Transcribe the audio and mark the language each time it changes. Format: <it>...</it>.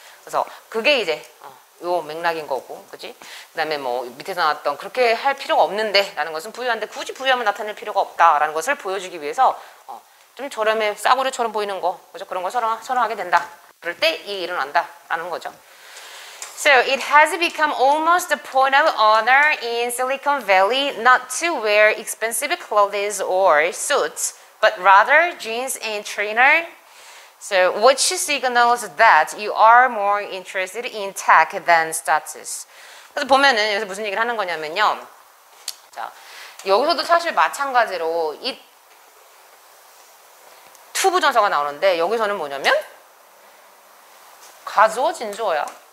<ko>그래서 그게 이제 요 맥락인 거고. 그지? 그다음에 뭐 밑에서 나왔던 그렇게 할 필요가 없는데 라는 것은 부유한데 굳이 부유함을 나타낼 필요가 없다라는 것을 보여주기 위해서 좀 저렴해 싸구려처럼 보이는 거 그죠? 그런 걸 선호하게 된다. 그럴 때 이게 일어난다라는 거죠.</ko> <en>So it has become almost a point of honor in Silicon Valley not to wear expensive clothes or suits, but rather jeans and trainer, So, which signals that you are more interested in tech than status.</en> <ko>그래서 보면은 여기서 무슨 얘기를 하는 거냐면요. 자, 여기서도 사실 마찬가지로 이 투부정사가 나오는데 여기서는 뭐냐면 가주어 진주어야.</ko>